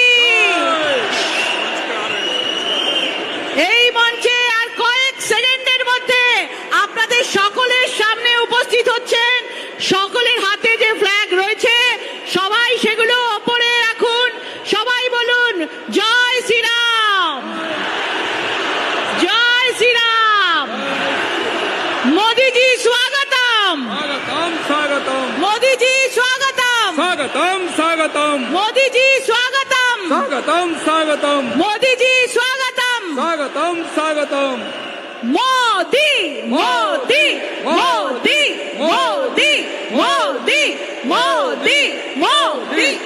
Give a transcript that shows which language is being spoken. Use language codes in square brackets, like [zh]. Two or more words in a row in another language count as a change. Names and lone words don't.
[bn] এই মঞ্চে আর কয়েক সেকেন্ডের মধ্যে আপনাদের সকলের সামনে উপস্থিত হচ্ছেন। সকলের হাতে যে ফ্ল্যাগ রয়েছে সবাই সেগুলো ওপরে রাখুন। সবাই বলুন জয় শ্রীরাম, জয় শ্রীরাম। মোদীজি স্বাগতম, [hi] स्वागतम स्वागतम [bn] মোদীজি স্বাগতম, [hi] स्वागतम स्वागतम [bn] মোদীজি স্বাগতম, [hi] स्वागतम स्वागतम [bn] মোদীজি স্বাগতম। [hi] स्वागतम स्वागतम [bn] মোদি মোদি মোদি মোদি মোদি মোদি মোদি।